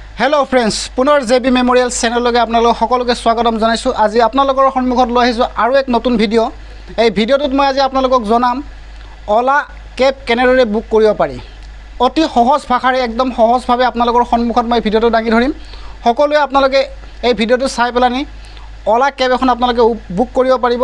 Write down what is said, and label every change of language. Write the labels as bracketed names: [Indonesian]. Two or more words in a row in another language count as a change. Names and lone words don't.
[English] hello friends [Assamese] পুনৰ জেবি মেমোৰিয়েল চেনেল আপোনালোক সকলোকে স্বাগতম জনাইছো। आज आपलोকৰ সন্মুখত লৈ আহিছো আৰু এক নতুন ভিডিও। এই ভিডিওটোত মই আজি আপোনালোকক জনাম ওলা কেব কেনেদৰে বুক কৰিব পাৰি। অতি সহজ ভাষাৰে একদম সহজভাৱে আপোনালোকৰ সন্মুখত মই ভিডিওটো দাঙি ধৰিম। সকলোৱে আপোনালোকে এই ভিডিওটো চাই পেলানি ওলা কেব এখন আপোনালোকে বুক কৰিব পাৰিব।